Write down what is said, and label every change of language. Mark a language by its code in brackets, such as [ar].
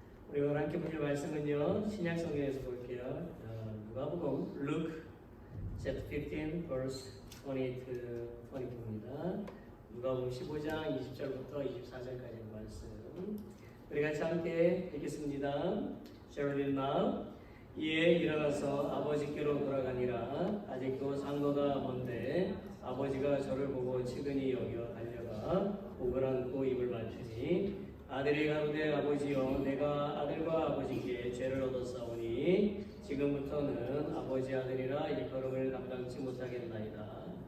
[ko] 우리 오늘 함께 보실 말씀은요, 신약 성경에서 볼게요. [en] 누가복음, Luke, chapter 15, verse 20 to 22입니다. [ko] 누가복음 15장 20절부터 24절까지의 말씀. 우리 같이 함께 읽겠습니다. [en] Shall we read now? [ko] 이에 일어나서 아버지께로 돌아가니라. 아직도 상거가 먼데 아버지가 저를 보고 측은히 여겨 달려가 목을 안고 입을 맞추니 아들이 가로되 아버지여 내가 아들과 아버지께 죄를 얻었사오니 지금부터는 아버지 아들이라 일컬음을 감당치 못하겠나이다.